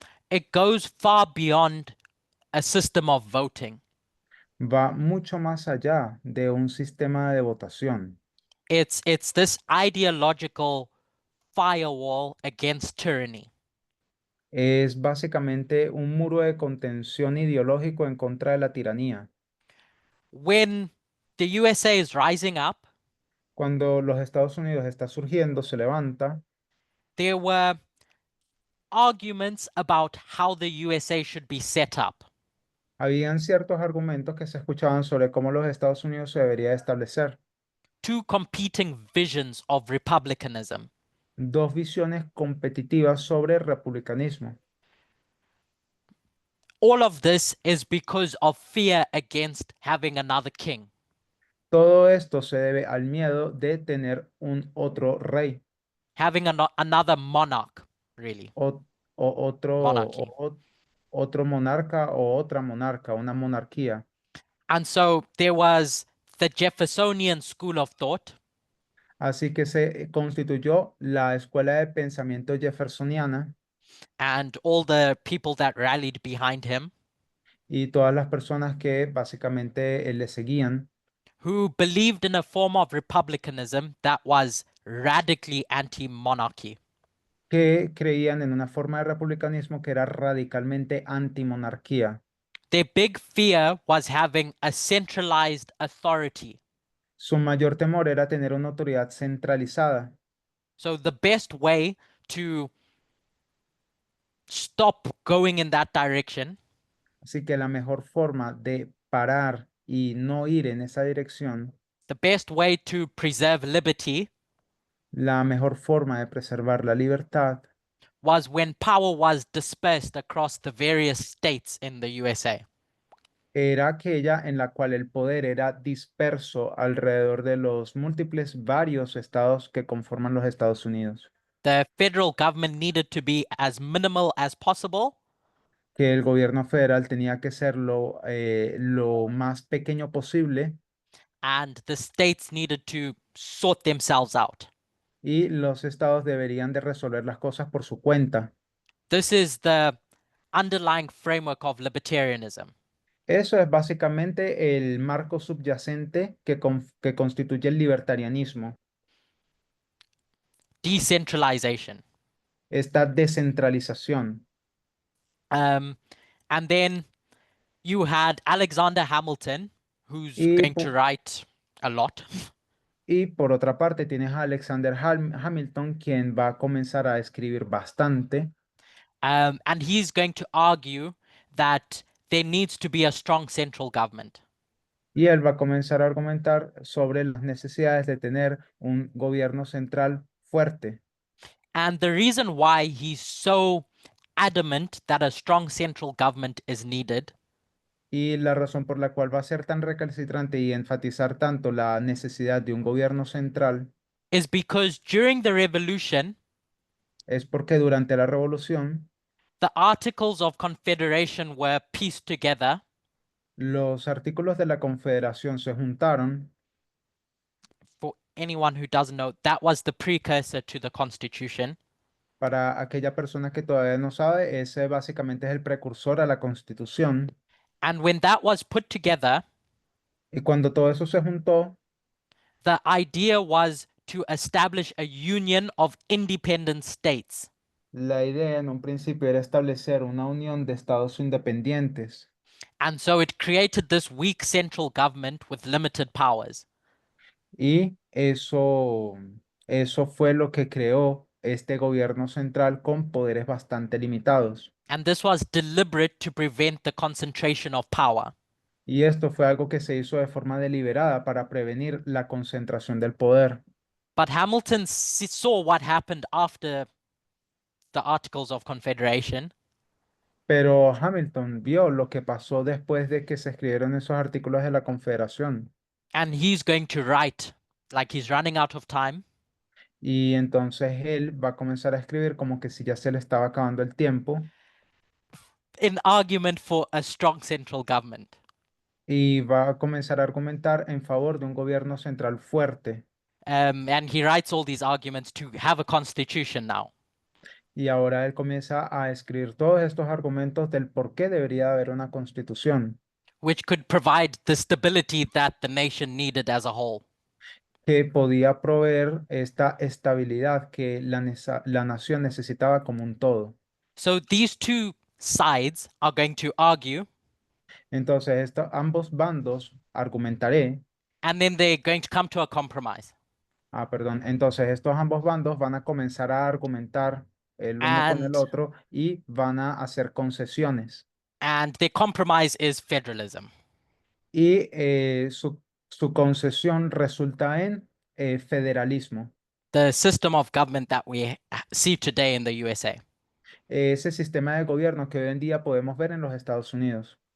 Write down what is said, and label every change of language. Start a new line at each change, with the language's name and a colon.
English: it goes far beyond a system of voting.
Spanish: va mucho más allá de un sistema de votación.
English: It's this ideological firewall against tyranny.
Spanish: Es básicamente un muro de contención ideológico en contra de la tiranía.
English: When the USA is rising up,
Spanish: Cuando los Estados Unidos está surgiendo, se levanta,
English: there were arguments about how the USA should be set up.
Spanish: habían ciertos argumentos que se escuchaban sobre cómo los Estados Unidos se debería establecer.
English: Two competing visions of republicanism.
Spanish: Dos visiones competitivas sobre el republicanismo.
English: All of this is because of fear against having another king.
Spanish: Todo esto se debe al miedo de tener un otro rey,
English: Having another monarch, really.
Spanish: o,
English: Monarchy.
Spanish: otro monarca o otra monarca, una monarquía.
English: And so there was the Jeffersonian school of thought,
Spanish: Así que se constituyó la escuela de pensamiento jeffersoniana
English: and all the people that rallied behind him,
Spanish: y todas las personas que básicamente le seguían,
English: who believed in a form of republicanism that was radically anti-monarchy.
Spanish: que creían en una forma de republicanismo que era radicalmente antimonarquía.
English: Their big fear was having a centralized authority.
Spanish: Su mayor temor era tener una autoridad centralizada.
English: So the best way to stop going in that direction
Spanish: Así que la mejor forma de parar y no ir en esa dirección,
English: the best way to preserve liberty
Spanish: la mejor forma de preservar la libertad
English: was when power was dispersed across the various states in the USA.
Spanish: era aquella en la cual el poder era disperso alrededor de los múltiples varios estados que conforman los Estados Unidos,
English: The federal government needed to be as minimal as possible,
Spanish: que el gobierno federal tenía que ser lo más pequeño posible
English: and the states needed to sort themselves out.
Spanish: y los estados deberían de resolver las cosas por su cuenta.
English: This is the underlying framework of libertarianism.
Spanish: Eso es básicamente el marco subyacente que constituye el libertarianismo,
English: Decentralization.
Spanish: esta descentralización.
English: And then you had Alexander Hamilton, who's
Spanish: Y,
English: going to
Spanish: po-
English: write a lot.
Spanish: y por otra parte tienes a Alexander Hamilton, quien va a comenzar a escribir bastante
English: And he's going to argue that there needs to be a strong central government.
Spanish: y él va a comenzar a argumentar sobre las necesidades de tener un gobierno central fuerte.
English: And the reason why he's so adamant that a strong central government is needed
Spanish: Y la razón por la cual va a ser tan recalcitrante y enfatizar tanto la necesidad de un gobierno central
English: is because during the revolution,
Spanish: es porque durante la revolución
English: the Articles of Confederation were pieced together
Spanish: los artículos de la Confederación se juntaron.
English: for anyone who doesn't know, that was the precursor to the Constitution.
Spanish: Para aquella persona que todavía no sabe, ese básicamente es el precursor a la Constitución.
English: And when that was put together,
Spanish: Y cuando todo eso se juntó,
English: the idea was to establish a union of independent states.
Spanish: la idea en un principio era establecer una unión de estados independientes.
English: And so it created this weak central government with limited powers.
Spanish: Y eso fue lo que creó este gobierno central con poderes bastante limitados.
English: And this was deliberate to prevent the concentration of power.
Spanish: Y esto fue algo que se hizo de forma deliberada para prevenir la concentración del poder.
English: But Hamilton saw what happened after the Articles of Confederation,
Spanish: Pero Hamilton vio lo que pasó después de que se escribieron esos artículos de la Confederación.
English: and he's going to write, like he's running out of time,
Spanish: Y entonces él va a comenzar a escribir como que si ya se le estaba acabando el tiempo
English: in argument for a strong central government.
Spanish: y va a comenzar a argumentar en favor de un gobierno central fuerte.
English: And he writes all these arguments to have a constitution now.
Spanish: Y ahora él comienza a escribir todos estos argumentos del por qué debería haber una constitución
English: Which could provide the stability that the nation needed as a whole.
Spanish: que podía proveer esta estabilidad que la nación necesitaba como un todo.
English: So these two sides are going to argue,
Spanish: Entonces, ambos bandos argumentaré,
English: and then they're going to come to a compromise.
Spanish: perdón, entonces estos ambos bandos van a comenzar a argumentar el uno con el
English: And-
Spanish: otro y van a hacer concesiones.
English: And their compromise is federalism.
Spanish: Y su concesión resulta en federalismo,
English: The system of government that we see today in the USA,
Spanish: ese sistema de gobierno que hoy en día podemos ver en los Estados Unidos,